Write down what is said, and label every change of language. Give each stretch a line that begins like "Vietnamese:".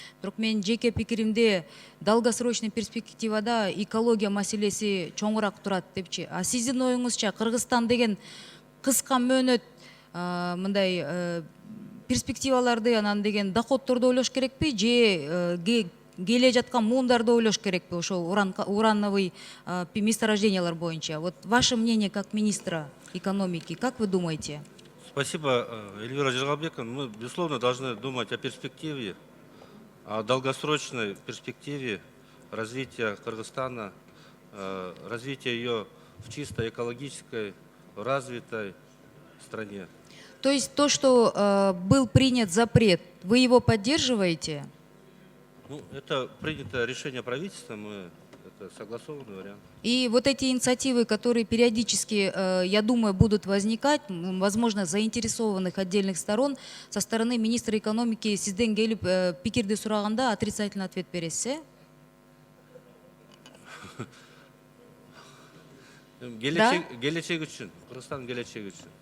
Kyrgyz: Бирок менин жеке пикиримде долгосрочный перспективада экология маселеси чоңураак турат депчи. А сиздин оюңузча Кыргызстан деген кыска мөөнөт мындай перспективаларды, анан деген доходторду ойлош керекпи, же келе жаткан муундарды ойлош керекпи ошол урановый месторождениялар боюнча?
Russian: Вот ваше мнение как министра экономики, как вы думаете? Спасибо, Эльвира Жигалбековна. Мы, безусловно, должны думать о перспективе, о долгосрочной перспективе развития Кыргызстана, развития ее в чисто экологической, развитой стране. То есть то, что был принят запрет, вы его поддерживаете? Ну, это принято решение правительства, это согласованный вариант. И вот эти инициативы, которые периодически, я думаю, будут возникать, возможно, заинтересованных отдельных сторон, со стороны министра экономики
Kyrgyz: сизден келип пикирди сураганда
Russian: отрицательный ответ
Kyrgyz: бересиз, э? Келечек үчүн, Кыргызстандын келечеги үчүн.